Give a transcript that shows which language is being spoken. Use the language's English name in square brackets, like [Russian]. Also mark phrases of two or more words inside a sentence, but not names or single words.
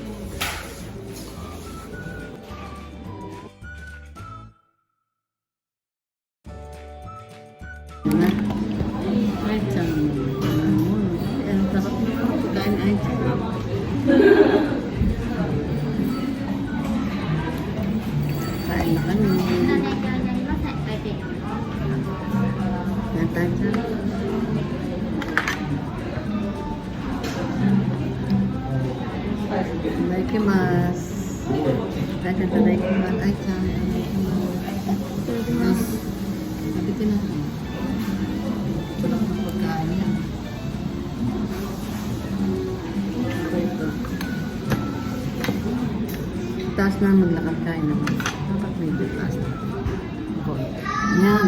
[Filipino] Kain na kami. Natacha. [Japanese] Itadakimasu. Itadakimasu. Ai-chan. Itadakimasu. [Filipino] Nabitin na. Ito lang ang pagkain yan. Ito. Taas na maglakad kain naman. Dapat medyo taas na. Yan.